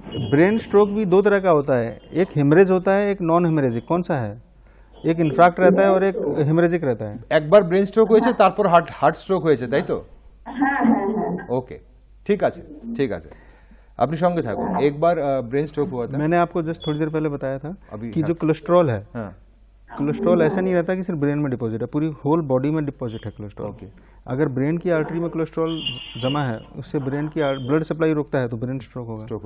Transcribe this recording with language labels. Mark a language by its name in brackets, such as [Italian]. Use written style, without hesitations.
[Hindi] Brain stroke भी दो तरह का होता है, एक हेमरेज होता है, एक नॉन हेमरेजिक। कौन सा है? एक इन्फ्राक्ट रहता है और एक हेमरेजिक रहता है। [Bangla] একবার ব্রেন স্ট্রোক হয়েছে তারপর হার্ট স্ট্রোক হয়েছে তাই তো? হ্যাঁ হ্যাঁ হ্যাঁ ওকে, ঠিক আছে ঠিক আছে, আপনি সঙ্গে থাকুন। একবার [Hindi] ब्रेन स्ट्रोक हुआ था। मैंने आपको जस्ट थोड़ी देर पहले बताया था अभी कि हाँ। जो कोलेस्ट्रॉल है, हाँ कोलेस्ट्रॉल ऐसा नहीं रहता कि सिर्फ ब्रेन में डिपॉजिट है, पूरी होल बॉडी में डिपॉजिट है कोलेस्ट्रॉल। ओके। अगर ब्रेन की आर्टरी में कोलेस्ट्रॉल जमा है, उससे ब्रेन की ब्लड सप्लाई रुकता है तो ब्रेन स्ट्रोक होगा।